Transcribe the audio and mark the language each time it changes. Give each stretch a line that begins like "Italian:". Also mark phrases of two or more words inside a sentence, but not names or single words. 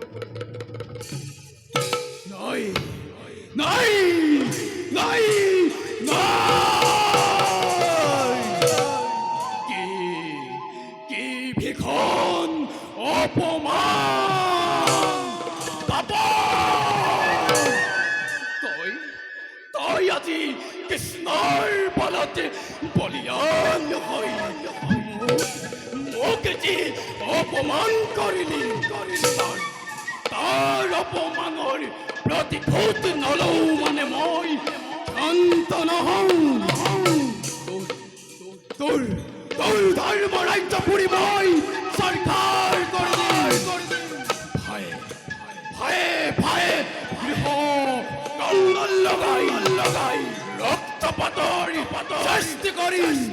Assamese: নাই নাই নাই কি ভীষণ অপমান তই আজি কৃষ্ণৰ বলতে বলিয়ান হৈ ওকে যে অপমান করিলি তার অপমানৰ প্ৰতিশোধ নলওঁ মানে মই শান্ত নহওঁ তোৰ ধৰ্ম ৰাজ্য পুৰি মই চৰকাৰ কৰি দিম ভয়ে ভয়ে গৃহ কন্দল লগাই ৰক্তপাতৰ সৃষ্টি কৰি